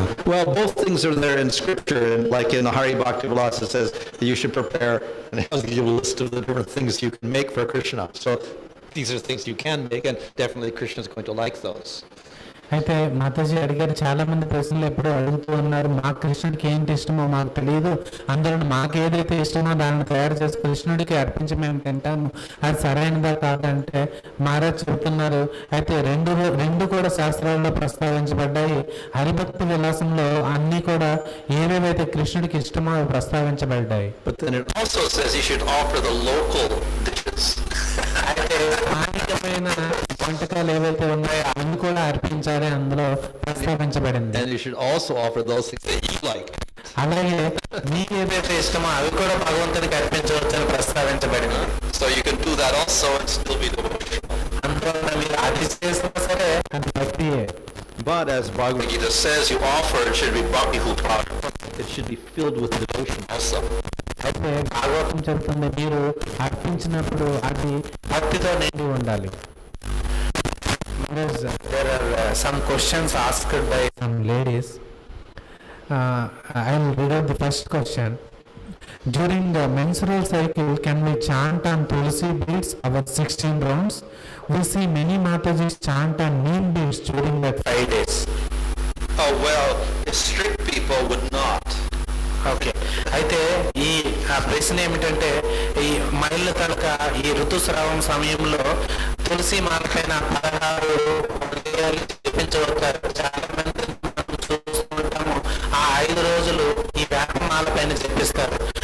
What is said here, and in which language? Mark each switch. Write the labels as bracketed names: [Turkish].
[English] Well, both things are there in scripture, and like in the Hari Bhakti Vilas it says that you should prepare, and it has a list of the different things you can make for Krishna. So these are things you can make, and definitely Krishna is going to like those. [Telugu] అయితే మాతాజీ అడిగారు, చాలా మంది ప్రశ్నలు ఎప్పుడూ అడుగుతూ ఉన్నారు, మాకు కృష్ణుడికి ఏంటి ఇష్టమో మాకు తెలియదు, అందులో మాకు ఏదైతే ఇష్టమో దాన్ని తయారు చేసి కృష్ణుడికి అర్పించి మేము తింటాము, అది సరైనదా కాదంటే మహారాజ్ చెబుతున్నారు. అయితే రెండు కూడా శాస్త్రాల్లో ప్రస్తావించబడ్డాయి. హరిభక్తి విలాసంలో అన్ని కూడా ఏవేవైతే కృష్ణుడికి ఇష్టమో అవి ప్రస్తావించబడ్డాయి. [English] But then it also says you should offer the local dishes. [Telugu] అయితే స్థానికమైన వంటకాలు ఏవైతే ఉన్నాయో అవి కూడా అర్పించాలి అందులో ప్రస్తావించబడింది. [English] And you should also offer those things that you like. [Telugu] అలాగే మీకు ఏదైతే ఇష్టమో అవి కూడా భగవంతుడికి అర్పించవచ్చని ప్రస్తావించబడింది. [English] So you can do that also and still be devotional. [Telugu] అందువల్ల మీరు అది చేసినా సరే అది భక్తియే. [English] But as Bhagavad Gita says, you offer, it should be bhakti bhuta. It should be filled with devotion also. [Telugu] అయితే భాగవతం చెబుతుంది, మీరు అర్పించినప్పుడు అది భక్తితో నిండి ఉండాలి. [English] There are some questions asked by some ladies. I will read out the first question. During the menstrual cycle, can we chant on Tulsi beads our 16 rounds? We see many Matajis chant on neem beads during that 5 days. Oh, well, strict people would not. [Telugu] Okay, అయితే ఈ ప్రశ్న ఏమిటంటే ఈ మహిళల కనుక ఈ ఋతుస్రావం సమయంలో తులసి మాల పైన 16 ఉదయాలు జపించబడతారు. చాలా మంది మనం చూస్తుంటాము ఆ 5 రోజులు ఈ వేపమాల పైన జపిస్తారు.